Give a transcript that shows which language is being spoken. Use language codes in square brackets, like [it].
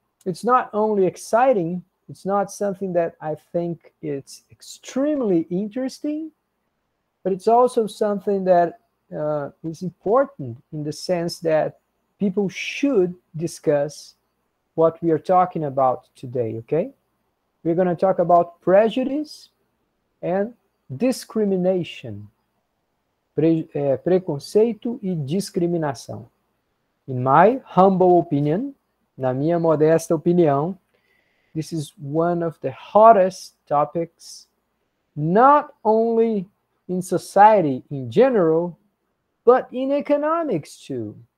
[en] It's not only exciting, it's not something that I think it's extremely interesting, but it's also something that is important in the sense that people should discuss what we are talking about today, okay? We're going to talk about prejudice and discrimination. [pt] Preconceito e discriminação. [en] In my humble opinion, [pt] na minha modesta opinião, [en] this is one of the hottest topics, not only in society in general, but in economics too.